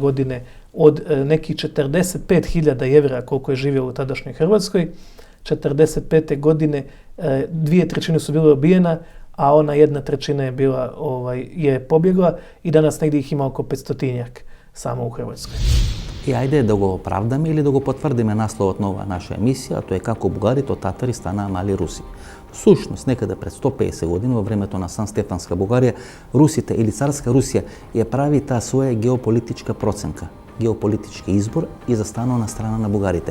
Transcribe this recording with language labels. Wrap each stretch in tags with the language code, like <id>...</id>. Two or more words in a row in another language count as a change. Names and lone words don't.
<hr>godine od nekih 45.000 Jevreja koliko je živjelo u tadašnjoj Hrvatskoj, 45. godine 2/3 su bile ubijena, a ona 1/3 je bila, je pobjegla i danas negdje ih ima oko 500-tinjak samo u Hrvatskoj.</hr> <mk>И ајде да го оправдаме или да го потврдиме насловот на оваа наша емисија, а тоа е како бугарите од татари станаа мали руси. Сушност, некаде пред 150 години во времето на Сан-Стефанска Бугарија, русите или царска Русија ја прави таа своја геополитичка проценка, геополитички избор и застанува на страна на бугарите.</mk>